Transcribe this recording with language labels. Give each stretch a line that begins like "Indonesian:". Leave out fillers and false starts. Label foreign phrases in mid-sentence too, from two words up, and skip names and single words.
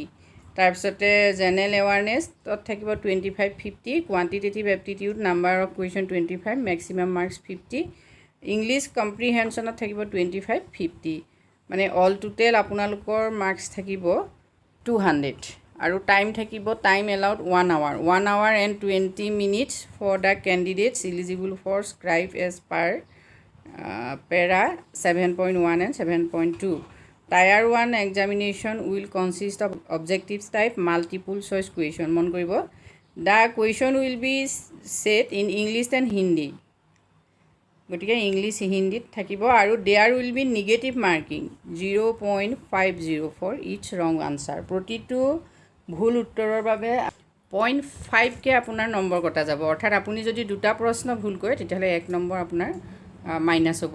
Assamese: তাৰপিছতে
English: general awarenessত
Assamese: থাকিব 25, 50,
English: quantitative aptitude number of question
Assamese: 25,
English: maximum marks
Assamese: 50,
English: English comprehensionত
Assamese: থাকিব 25, 50, মানে
English: all total
Assamese: আপোনালোকৰ মাৰ্কছ থাকিব 200, আৰু টাইম থাকিব,
English: time allowed 1 hour, 1 hour and 20 minutes for the candidates eligible for scribe as per para 7.1 and 7.2. Tier 1 examination will consist of objectives type multiple choice question.
Assamese: মন কৰিব,
English: the question will be set in English and Hindi,
Assamese: গতিকে ইংলিছ হিন্দীত থাকিব, আৰু
English: there will be negative marking 0.50 for each wrong answer,
Assamese: প্ৰতিটো ভুল উত্তৰৰ বাবে 0.5কে আপোনাৰ নম্বৰ কটা যাব। অৰ্থাৎ আপুনি যদি দুটা প্ৰশ্ন ভুল কৰে তেতিয়াহ'লে 1 নম্বৰ আপোনাৰ মাইনাছ হ'ব।